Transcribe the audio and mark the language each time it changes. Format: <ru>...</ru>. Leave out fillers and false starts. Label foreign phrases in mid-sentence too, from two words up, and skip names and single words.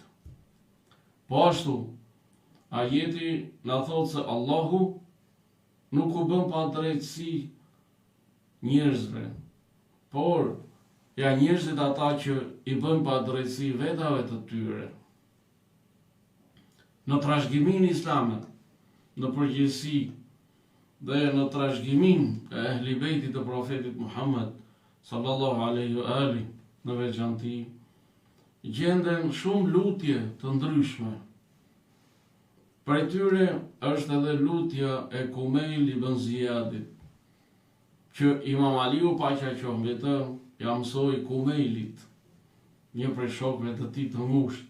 <sq>Po ashtu, ajeti na thot se Allahu nuk u bën pa drejtësi njerëzve, por ja njerëzit ata që i bën pa drejtësi vetave të tyre. Në trashëgiminë islame, në përgjithësi, dhe në trashëgiminë e ehli bejtit të profetit Muhammed</sq> <ar>صلى الله عليه وآله,</ar> <sq>në veçanti, gjenden shumë lutje të ndryshme. Prej tyre është edhe lutja e Kumejl ibn Ziyadit, që Imam Aliu paqja qoftë mbi të, ja mësoi Kumejlit, një prej shokëve të tij të ngushtë.</sq>